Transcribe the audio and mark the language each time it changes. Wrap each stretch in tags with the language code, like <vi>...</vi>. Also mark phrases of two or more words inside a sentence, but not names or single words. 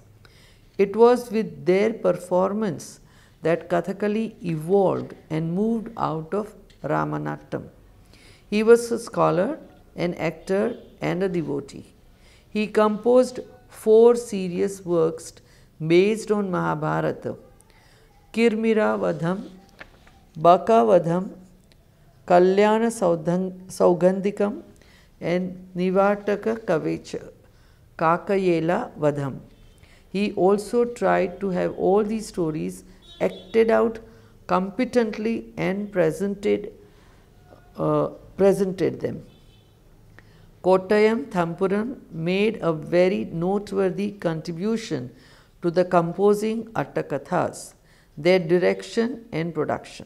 <en>It was with their performance that Kathakali evolved and moved out of Ramanattam. He was a scholar, an actor, and a devotee. He composed 4 serious works based on Mahabharata: Kirmira Vadham, Baka Vadham, Kalyana Saugandhikam, and Nivataka Kavecha, Kakayela Vadham. He also tried to have all these stories acted out competently and presented them. Kottayam Thampuran made a very noteworthy contribution to the composing Attakathas, their direction and production.</en>